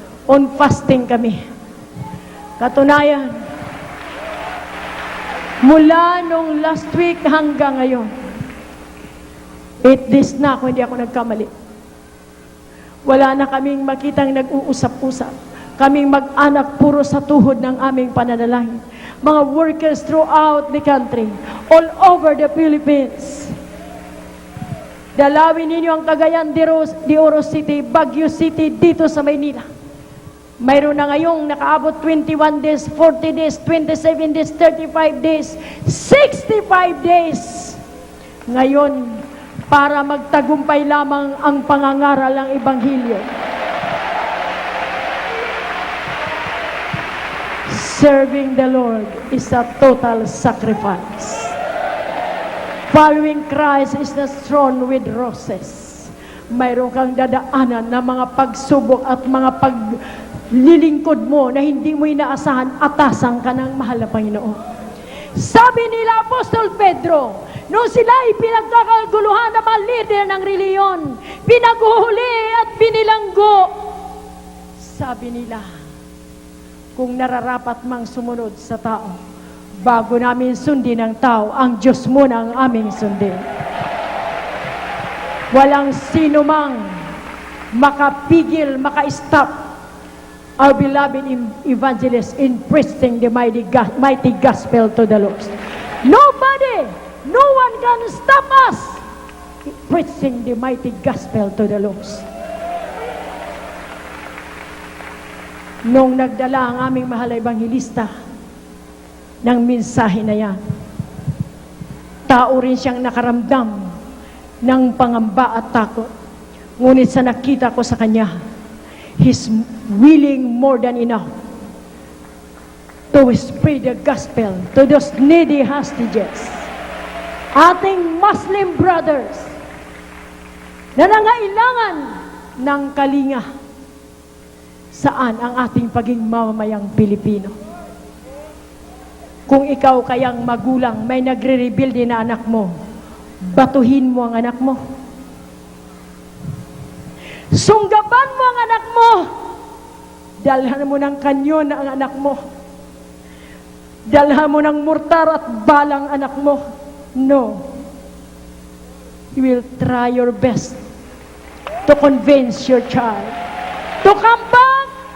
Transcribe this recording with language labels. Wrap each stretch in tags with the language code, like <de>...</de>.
<en>On fasting</en> <tl>kami. Katunayan, mula nung last week hanggang ngayon, 8 days na kung hindi ako nagkamali. Wala na kaming makitang nag-uusap-usap. Kaming mag-anak puro sa tuhod ng aming pananalangin.</tl> <en>Mga workers throughout the country, all over the Philippines.</en> <tl>Dalawin ninyo ang Cagayan de Oro City, Baguio City, dito sa Maynila. Mayroon na ngayong nakaabot 21 days, 40 days, 27 days, 35 days, 65 days. Ngayon, para magtagumpay lamang ang pangangaral ng Ebanghelyo.</tl> <en>Serving the Lord is a total sacrifice. Following Christ is not strewn with roses.</en> <tl>Mayroon kang dadaanan na mga pagsubok at mga paglilingkod mo na hindi mo inaasahan, atasan ka ng mahal na Panginoon. Sabi nila Apostol Pedro, nung sila pinagkakaguluhan ng mga leader ng reliyon, pinaguhuli at binilanggo, sabi nila, kung nararapat mang sumunod sa tao, bago namin sundin ang tao, ang Diyos muna ang aming sundin. Walang sino mang makapigil,</tl> <en>maka-stop our beloved evangelist in preaching the mighty gospel to the lost. Nobody, no one can stop us preaching the mighty gospel to the lost.</en> <tl>Nung nagdala ang aming mahal na ebanghelista ng mensahe na yan, tao rin siyang nakaramdam ng pangamba at takot. Ngunit sa nakita ko sa kanya,</tl> <en>he's willing more than enough to spread the gospel to those needy hostages.</en> <tl>Ating</tl> <en>Muslim brothers</en> <tl>na nangailangan ng kalinga. Saan ang ating paging mamamayang Pilipino? Kung ikaw kayang magulang, may nagre-rebuild na anak mo, batuhin mo ang anak mo. Sunggaban mo ang anak mo. Dalhan mo ng kanyon ang anak mo. Dalhan mo ng mortar at balang anak mo.</tl> <en>No. You will try your best to convince your child to come back.</en>